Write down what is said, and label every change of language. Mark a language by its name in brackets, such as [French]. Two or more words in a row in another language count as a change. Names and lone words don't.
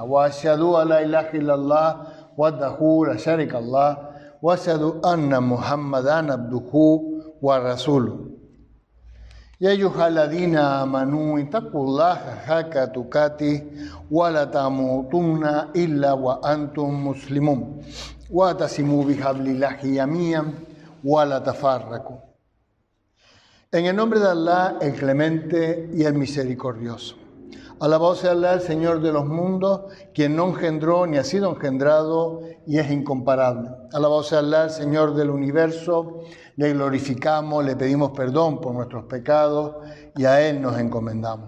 [Arabic] وأشهد أن لا إله إلا الله وحده لا شريك له وأشهد أن محمدا عبده ورسوله. يا أيها الذين آمنوا اتقوا الله حق تقاته ولا تموتن إلا وأنتم مسلمون واعتصموا بحبل الله جميعا ولا تفرقوا. [Spanish] En el nombre de Allah, el clemente y el misericordioso. Alabado sea Allah, el Señor de los mundos, quien no engendró ni ha sido engendrado y es incomparable. Alabado sea Allah, el Señor del universo, le glorificamos, le pedimos perdón por nuestros pecados y a Él nos encomendamos.